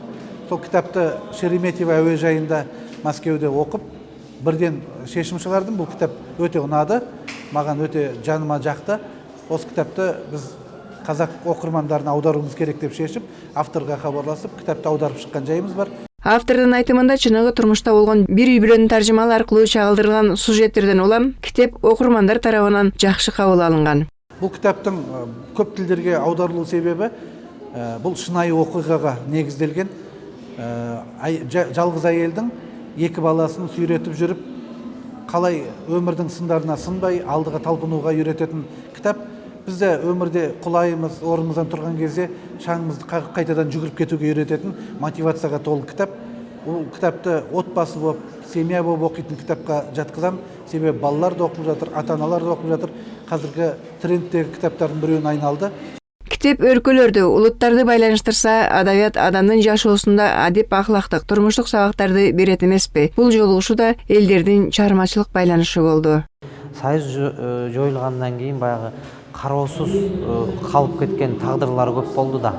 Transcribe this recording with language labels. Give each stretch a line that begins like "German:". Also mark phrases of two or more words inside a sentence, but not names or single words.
Kazakh: Сол кітапты Шереметьево әуежайында Мәскеуде оқып, бірден шешім шығардым. Бұл кітап өте ұнады, маған өте жаныма жақты. Осы кітапты біз қазақ оқырмандарына аударуымыз керек деп шешіп, авторға хабарласып, кітапты аударып шыққан жайымыз бар.
Kyrgyz: Автордун айтымында чыныгы турмушта болгон бир үй бүлөнүн таржымалы аркылуу чагылдырылган сюжеттерден улам китеп окурмандар тарабынан жакшы кабыл алынган.
Kazakh: Бұл кітаптың көп тілдерге аударылу себебі бұл шынайы оқиғаға негізделген. Жалғыз әйелдің екі баласын сүйретіп жүріп, қалай өмірдің сындарына сынбай, алдыға талпынуға үйрететін кітап. Бізде өмірде құлайымыз, орнымыздан тұрған кезде шаңымызды қағып қайтадан жүгіріп кетуге үйрететін мотивацияға толы кітап. Бұл кітапты отбасы болып, семья болып оқитын кітапқа жатқызам. Себебі балалар да оқып жатыр, ата-аналар да оқып жатыр. Қазіргі трендтегі кітаптардың біреуіне айналды.
Kyrgyz: Китеп өлкөлөрдү, улуттарды байланыштырса, адабият адамдын жашоосунда адеп ахлактык, турмуштук сабактарды берет эмеспи? Бул жолугушуу да элдердин чыгармачылык байланышы болду. Союз жоюлгандан кийин баягы кароосуз калып кеткен тагдырлар көп болду да.